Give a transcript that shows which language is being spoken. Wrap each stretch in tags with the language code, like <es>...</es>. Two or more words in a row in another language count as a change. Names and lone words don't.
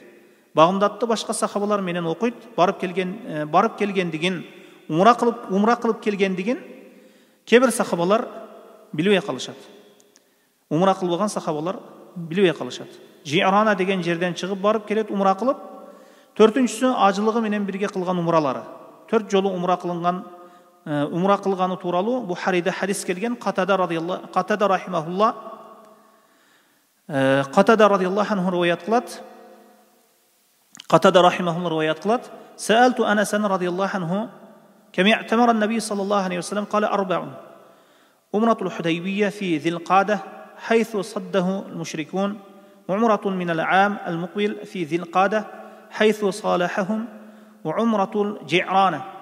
<ky>Багымдатты башка сахабалар менен окуйт. Барып келгендигин, умра кылып келгендигин кебир сахабалар билбей калышат. Умра кылбаган сахабалар билбей калышат. Жирана деген жерден чыгып барып келет умра кылып. Төртүнчүсү ажылыгы менен бирге кылган умралары. 4 жолу умра кылганы тууралуу Бухариде хадис келген. Катада рахимахулла Катада</ky> <ar>رضي الله عنه</ar> <ky>риваят кылат. Катада рахимахулла риваят кылат.</ky> <ar>سألت أنسا رضي الله عنه كم اعتمر النبي صلى الله عليه وسلم قال 4 عمرة الحديبية في ذي القعدة حيث صده المشركون وعمرة من العام المقبل في ذي القعدة حيث صالحهم وعمرة الجعرانة</ar>